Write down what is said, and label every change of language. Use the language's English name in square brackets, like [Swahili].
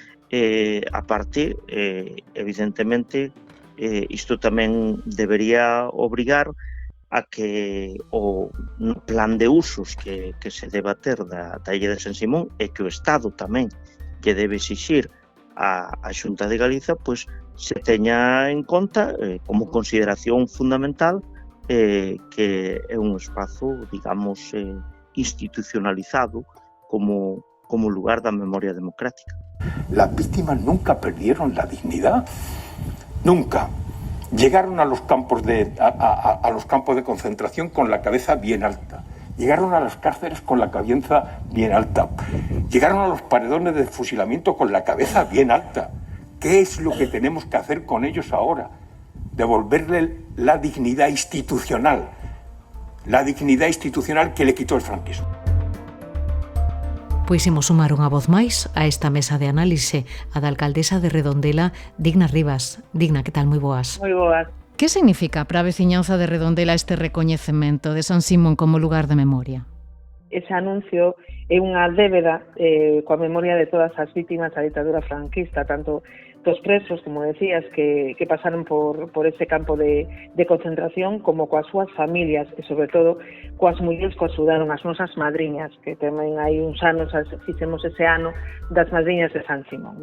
[Galician] A parte, evidentemente, isto tamén debería obrigar a que o plan de usos que se deba ter da Illa de San Simón e que o Estado tamén lle debe exixir a Xunta de Galiza, pois se teña en conta como consideración fundamental que é un espazo, digamos, institucionalizado como lugar da memoria democrática. [Spanish] Las víctimas nunca perdieron la dignidad, nunca. Llegaron a los campos de concentración con la cabeza bien alta. Llegaron a las cárceles con la cabeza bien alta. Llegaron a los paredones de fusilamiento con la cabeza bien alta. ¿Qué es lo que tenemos que hacer con ellos ahora? Devolverle la dignidad institucional. La dignidad institucional que le quitó el franquismo. [Galician] Pois imos sumar unha voz máis a esta mesa de análise, a da alcaldesa de Redondela, Digna Rivas. Digna, que tal? Moi boas. Moi boas. Que significa para a veciñanza de Redondela este recoñecemento de San Simón como lugar de memoria? Ese anuncio é unha débeda coa memoria de todas as vítimas da ditadura franquista, tanto dos presos, como decías, que pasaron por ese campo de concentración, como coas súas familias, e sobre todo coas mulleres que axudaron, as nosas madriñas, que tamén hai uns anos, fixemos ese ano das madriñas de San Simón.